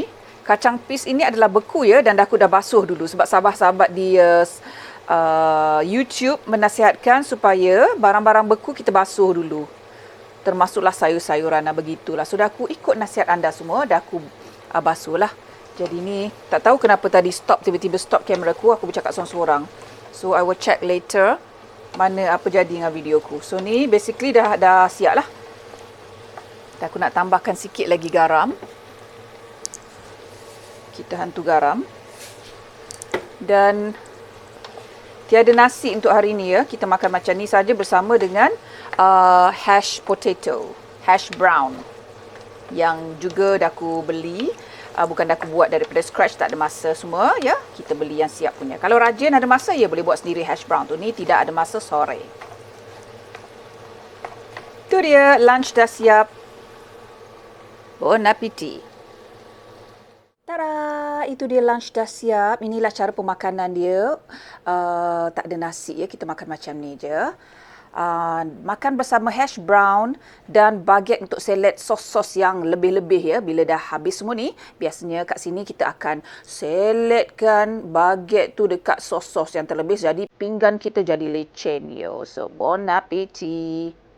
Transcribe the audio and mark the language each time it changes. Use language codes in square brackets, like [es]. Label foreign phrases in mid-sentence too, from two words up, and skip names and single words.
[ms] Kacang pis ini adalah beku ya, dan aku dah basuh dulu sebab sahabat-sahabat di YouTube menasihatkan supaya barang-barang beku kita basuh dulu. Termasuklah sayur-sayuran dan begitulah. Sudah aku ikut nasihat anda semua, dah aku basuh lah. Jadi ni tak tahu kenapa tadi tiba-tiba stop kamera aku bercakap seorang-seorang. [en] So I will check later [ms] mana apa jadi dengan videoku. So ni basically dah siap lah. Dan aku nak tambahkan sikit lagi garam. Kita hantu garam. Dan tiada nasi untuk hari ni ya. Kita makan macam ni saja bersama dengan [en] hash potato, hash brown [ms] yang juga dah aku beli. Bukan dah aku buat daripada scratch, tak ada masa semua ya. Kita beli yang siap punya. Kalau rajin ada masa, ya boleh buat sendiri [en] hash brown [ms] tu. Ni tidak ada masa, sore. Itu dia, lunch dah siap. [fr] Bon appétit. [ms] Tada, itu dia lunch dah siap. Inilah cara pemakanan dia. Tak ada nasi ya, kita makan macam ni je. Makan bersama [en] hash brown [ms] dan baget untuk salad sos-sos yang lebih-lebih ya. Bila dah habis semua ni, biasanya kat sini kita akan saladkan baget tu dekat sos-sos yang terlebih. Jadi pinggan kita jadi lecen yo. [fr] So bon appétit.